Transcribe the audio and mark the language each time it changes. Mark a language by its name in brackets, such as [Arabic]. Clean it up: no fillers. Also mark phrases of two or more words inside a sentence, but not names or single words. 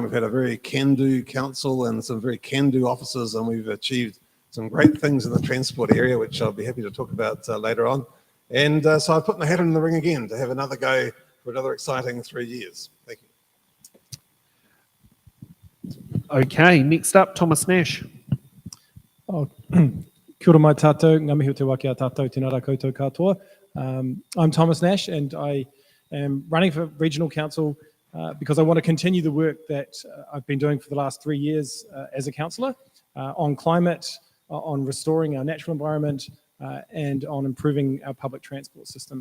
[English] We've had a very can-do council and some very can-do officers, and we've achieved some great things in the transport area, which I'll be happy to talk about later on. And so I've put my hat in the ring again to have another go for another exciting 3 years. Thank you. Okay, next up, Thomas Nash. [Māori] Oh, kia ora mai tātou, ngā mihi o te waki a tātou, tēnā rā koutou katoa. [English] I'm Thomas Nash and I am running for Regional Council because I want to continue the work that I've been doing for the last 3 years as a councillor on climate, on restoring our natural environment and on improving our public transport system.